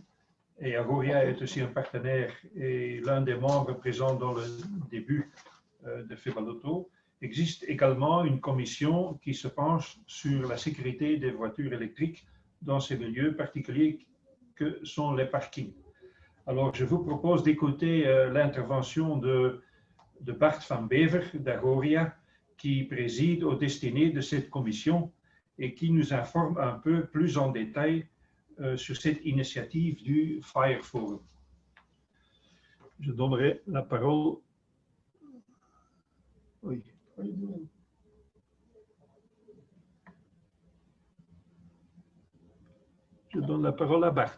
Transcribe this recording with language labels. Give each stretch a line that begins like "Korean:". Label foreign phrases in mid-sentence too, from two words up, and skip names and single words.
French: Et Agoria est aussi un partenaire et l'un des membres présents dans le début de Febalauto. Existe également une commission qui se penche sur la sécurité des voitures électriques dans ces milieux particuliers que sont les parkings. Alors, je vous propose d'écouter l'intervention de Bart van Bever d'Agoria, qui préside aux destinées de cette commission et qui nous informe un peu plus en détail sur cette initiative du Fire Forum. Je donnerai la parole. Oui. Je donne la parole à Bart.